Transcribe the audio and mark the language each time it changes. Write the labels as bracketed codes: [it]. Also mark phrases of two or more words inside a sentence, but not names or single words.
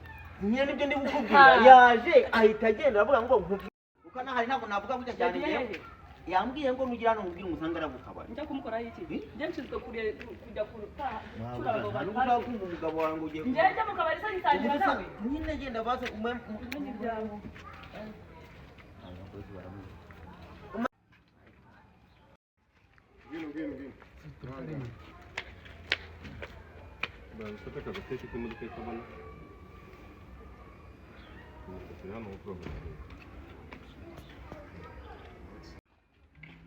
[rw] nyine nibyo ndi gukubwira yaje ahita agenda aravuga ngo uko nahari ntabwo navuga gutya cyane yambwiye ngo nugira hano mubwira umusanga aragukabara njya kumukora iki njye nshinzwe kujya kurutaha ntabwo kumva umugabo wawe ngo ugiye njye njya mu kabari se nitangira nawe nyine genda baze [ru] Что такое? Ты что мы такие собраны? Ну, это реально вопрос.